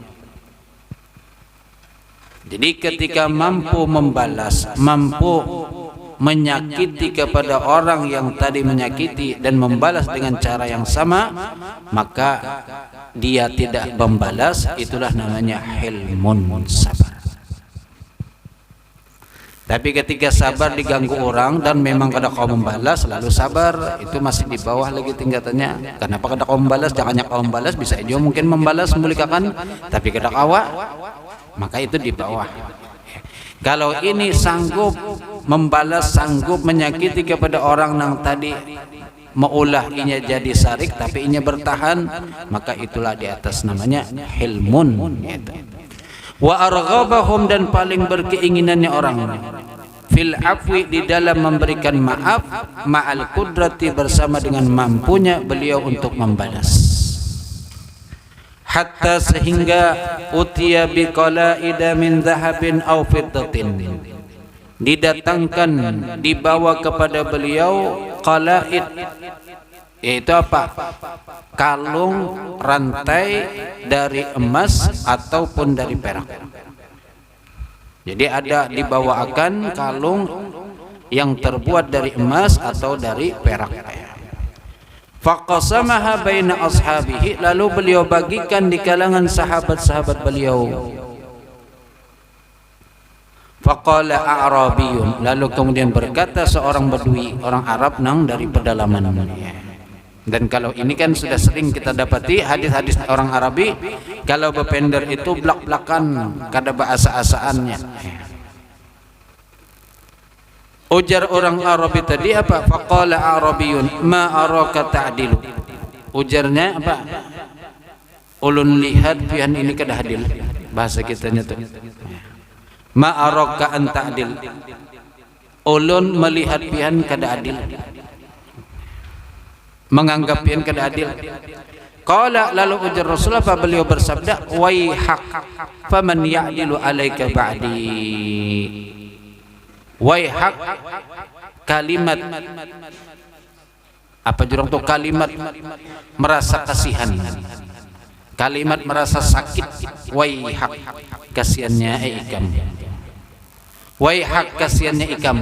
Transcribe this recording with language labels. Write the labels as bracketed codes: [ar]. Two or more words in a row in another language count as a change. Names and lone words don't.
[bjn] Jadi ketika mampu membalas, mampu menyakiti kepada orang yang tadi menyakiti dan membalas dengan cara yang sama, maka dia tidak membalas, itulah namanya hilmun, sabar. Tapi ketika sabar diganggu orang dan memang kada kau membalas lalu sabar, itu masih di bawah lagi tingkatannya. Kenapa kada kau membalas? Jangannya kau membalas, bisa aja mungkin membalas memulikakan, tapi kada kawa, maka itu di bawah. Kalau ini sanggup membalas, sanggup menyakiti kepada orang yang tadi maulah inya jadi sarik tapi inya bertahan, maka itulah di atas namanya hilmun gitu. [ar] وأرغبهم, [bjn] dan paling berkeinginannya orang [ar] في العفو, [bjn] di dalam memberikan maaf, [ar] مع القدرة, [bjn] bersama dengan mampunya beliau untuk membalas. [ar] Hatta sehingga أتي بقلائد من ذهب أو فضة, [bjn] didatangkan, dibawa kepada beliau qalaid, yaitu apa? Kalung rantai dari emas ataupun dari perak. Jadi ada dibawakan kalung yang terbuat dari emas atau dari perak. [ar] فقسمها بين أصحابه, [bjn] lalu beliau bagikan di kalangan sahabat-sahabat beliau. [ar] فقال أعرابي, [bjn] lalu kemudian berkata seorang badui, orang Arab nang dari pedalaman. Dan kalau ini kan sudah sering kita dapati hadis-hadis orang Arabi, kalau bepender itu belak-belakan kada bahasa-asaannya. Ujar orang Arabi tadi apa? [ar] فقال أعرابي ما أراك تعدل. [bjn] Ujarnya apa? Ulun lihat pian ini kada adil. Bahasa kitanya tuh. [ar] ما أراك أن تعدل. [bjn] Ulun melihat pian kada adil, menganggap pian kada adil. Qala, lalu ujar Rasulullah, beliau bersabda, [ar] ويحك فمن يعدل عليك بعدي. [bjn] Waihak, kalimat apa jurang tuh, kalimat merasa kasihan, kalimat merasa sakit. Waihak, kasihannya ikam. Waihak, kasihannya ikam.